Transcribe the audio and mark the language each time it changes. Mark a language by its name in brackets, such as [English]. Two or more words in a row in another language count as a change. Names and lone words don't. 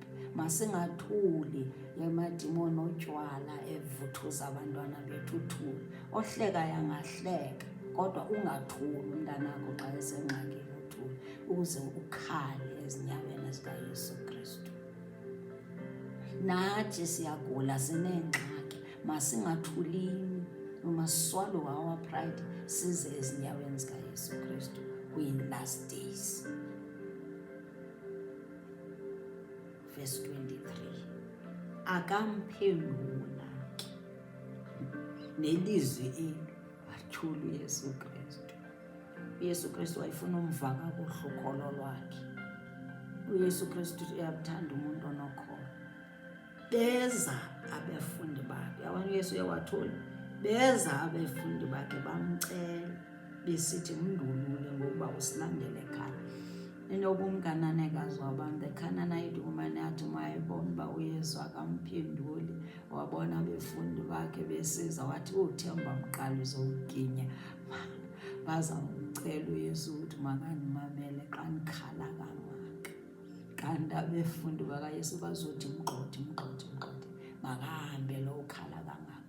[Xhosa] Masingathuli emadimoni otywala evuthuza abantwana bethu, uthule. Ohlekayo angahleka, kodwa ungathuli umntanakho xa esengxakini, uthule, ukuze ukhale ezinyaweni zikaYesu Kristu. Nathi siyagula, sineengxaki, masingathulini. [English] We must swallow our pride, [Xhosa] size ezinyaweni zikaYesu Kristu kwi- [English] last days. Verse 23. [Xhosa] Akamphendula ke nelizwi eli, wathula uYesu Kristu. uYesu Kristu wayefuna umva kakuhle ukholo lwakhe. uYesu Kristu uyakuthanda umuntu onokholo. Beza abafundi bakhe, yabona uYesu uyawathula. Beza abafundi bakhe bamcela besithi, mndulule ngokuba usilandele ekhaya. Inoba umkananekazi wabantu, [English] the Canaanite woman, [Xhosa] yathi mayibona uba uYesu akamphenduli, wabona abafundi bakhe besiza, wathi uthemba mqala uzowuginya, bazamcela uYesu ukuthi makandimamele xa ndikhala kangaka. Kanti abafundi bakaYesu bazothi mgxothi, makahambe lo ukhala kangaka.